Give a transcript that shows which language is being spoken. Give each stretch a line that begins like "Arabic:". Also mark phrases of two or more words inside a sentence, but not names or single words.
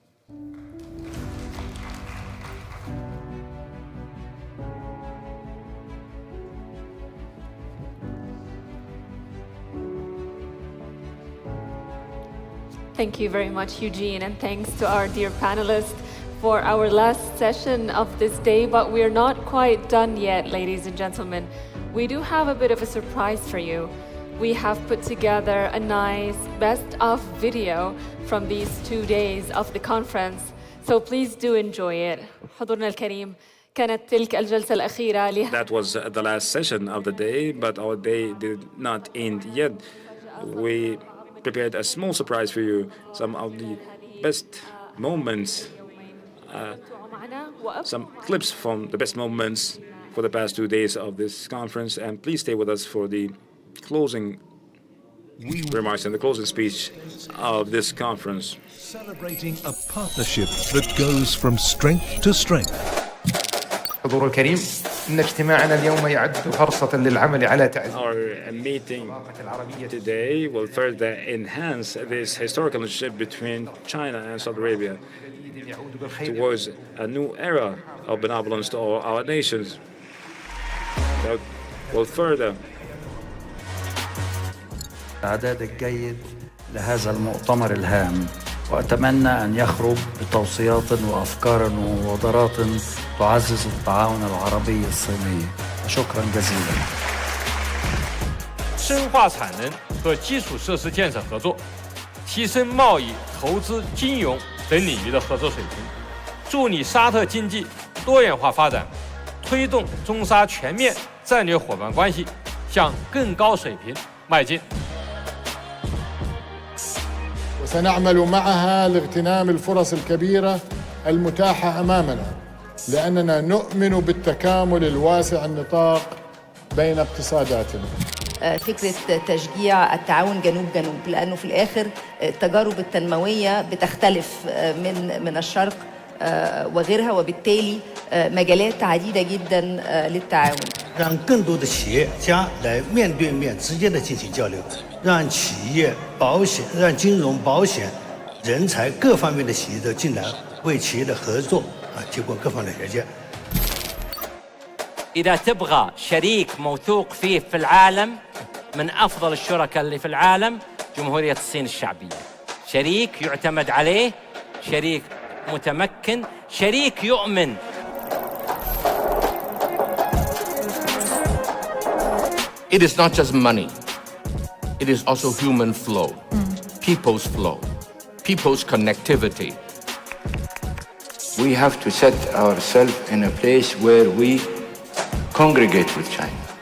English: Thank you very much, Eugene, and thanks to our dear panelists for our last session of this day, but we're not quite done yet, ladies and gentlemen. We do have a bit of a surprise for you. We have put together a nice best-of video from these 2 days of the conference, so please do enjoy it.
Arabic: حضورنا الكريم، كانت تلك الجلسة الأخيرة
English: That was the last session of the day, but our day did not end yet. We prepared a small surprise for you, some of the best moments, some clips from the best moments for the past 2 days of this conference. And please stay with us for the closing remarks and the closing speech of this conference. Celebrating a partnership that goes from strength to strength.
Arabic: حضور الكريم، إن اجتماعنا اليوم يعد فرصة للعمل على تعزيز.
English: Our meeting today will further enhance this historical relationship between China and Saudi Arabia towards a new era of benevolence to all our nations. That will further.
Arabic: الإعداد الجيد لهذا المؤتمر الهام، وأتمنى أن يخرج بتوصيات وأفكار ومبادرات تعزز التعاون العربي الصيني. شكرا جزيلا.
Chinese: 深化产能和基础设施建设合作，提升贸易、投资、金融等领域的合作水平，助力沙特经济多元化发展，推动中沙全面战略伙伴关系向更高水平迈进。
Arabic: وسنعمل معها لاغتنام الفرص الكبيرة المتاحة أمامنا، لأننا نؤمن بالتكامل الواسع النطاق بين اقتصاداتنا. فكرة تشجيع التعاون جنوب جنوب، لأنه في الآخر التجارب التنموية بتختلف من الشرق وغيرها، وبالتالي مجالات عديدة جدا للتعاون.
Chinese: 让更多的企业家来面对面直接的进行交流，让企业、保险、让金融、保险、人才各方面的企业都进来，为企业的合作提供各方面的条件。
Arabic: إذا تبغى شريك موثوق فيه في العالم، من أفضل الشركاء اللي في العالم جمهورية الصين الشعبية. شريك يعتمد عليه، شريك متمكن، شريك يؤمن.
English: It is not just money. It is also human flow, people's flow, people's connectivity. We have to set ourselves in a place where we congregate with China.